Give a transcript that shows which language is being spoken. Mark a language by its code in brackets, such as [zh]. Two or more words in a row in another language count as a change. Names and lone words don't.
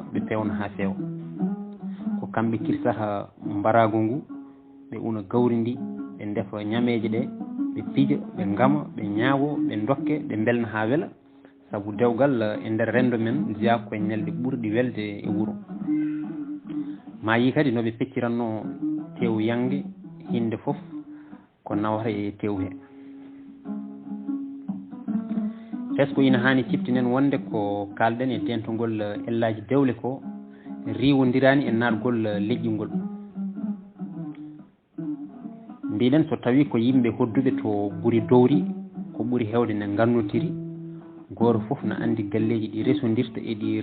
[ff] ɓe pewna ha feewa ko kamɓe kirsata mbarago ngu ɓe una gawri ndi ɓe ndefa ñameje ɗe ɓe piija ɓe gama ɓe ñaawo ɓe dokke ɓe belna ha weela saabu dewgal e nder rendo men jeeya koye ñalɗe ɓurɗi welde e wuuro ma yi kadi noɓe pecciranno tew yangue hinde foof ko nawata e tew he [fr] est ce que [ff] ina hani ciftinen wonde ko kalɗen e tentogol ellaji dewle ko riwodirani e natgol leƴƴi ngol mbiɗen so tawi ko yimɓe hodduɓe to ɓuuri dowri ko ɓuuri hewde ne gannotiri goto foof ne andi galleji ɗi resodirta e ɗi